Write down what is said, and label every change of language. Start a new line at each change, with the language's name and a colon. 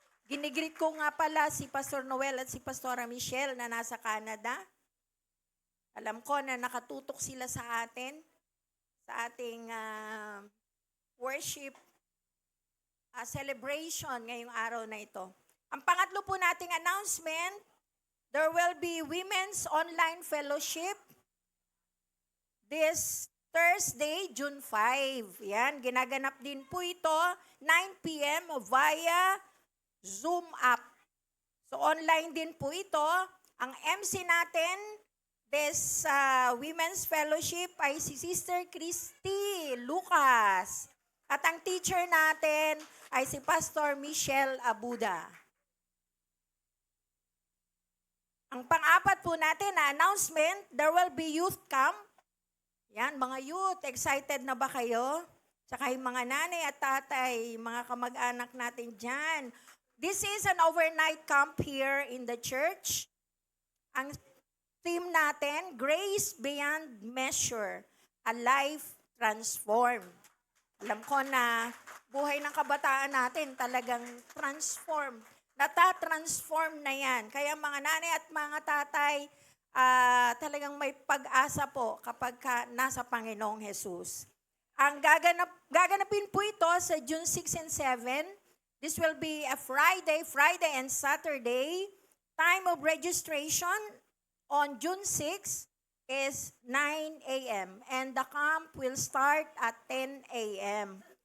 Filipino: Ginigreet ko nga pala si Pastor Noel at si Pastora Michelle na nasa Canada. Alam ko na nakatutok sila sa atin, sa ating worship celebration ngayong araw na ito. Ang pangatlo po nating announcement,
English: there will be Women's Online Fellowship this Thursday, June 5.
Filipino: Yan, ginaganap din po ito, 9 p.m.
English: via Zoom app. So online
Filipino: din po ito. Ang MC natin, this Women's Fellowship ay si Sister Christy Lucas. At ang teacher natin ay si Pastor Michelle Abuda. Ang pang-apat po natin na announcement,
English: there will be youth camp.
Filipino: Yan, mga youth, excited na ba kayo? Tsaka yung mga nanay at tatay, mga kamag-anak natin dyan.
English: This is an overnight camp here in the church. Ang theme natin, Grace Beyond Measure, a Life Transformed.
Filipino: Alam ko na buhay ng kabataan natin talagang transform. Nata-transform na yan. Kaya mga nanay at mga tatay, talagang may pag-asa po kapag nasa Panginoong Jesus. Ang gaganapin po ito sa June 6 and 7.
English: This will be a Friday and Saturday. Time of registration on June 6 is 9 a.m. and the camp will start at 10 a.m.